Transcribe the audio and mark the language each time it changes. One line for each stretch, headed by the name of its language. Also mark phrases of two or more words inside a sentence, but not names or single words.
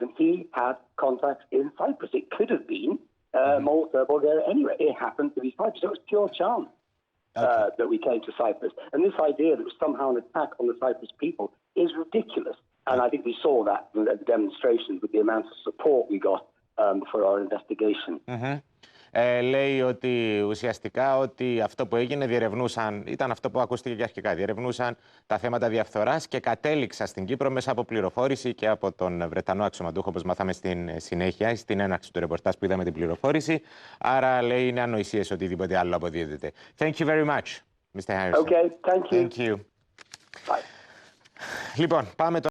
English: And he had contacts in Cyprus. It could have been Malta, Bulgaria, anyway. It happened to be Cyprus. So it was pure chance. That we came to Cyprus. And this idea that it was somehow an attack on the Cyprus people is ridiculous. And I think we saw that in the demonstrations with the amount of support we got for our investigation.
Greek: Λέει ότι ουσιαστικά ότι αυτό που έγινε ήταν αυτό που ακούστηκε και αρχικά. Διερευνούσαν τα θέματα διαφθοράς και κατέληξαν στην Κύπρο μέσα από πληροφόρηση και από τον Βρετανό αξιωματούχο, όπως μάθαμε στην συνέχεια, στην έναρξη του ρεπορτάζ που είδαμε την πληροφόρηση. Άρα, λέει, είναι ανοησίες οτιδήποτε άλλο αποδίδεται.
English: Thank you very much, Mr. Harrison. Okay, thank you. Thank you. Bye.
Greek: Λοιπόν, πάμε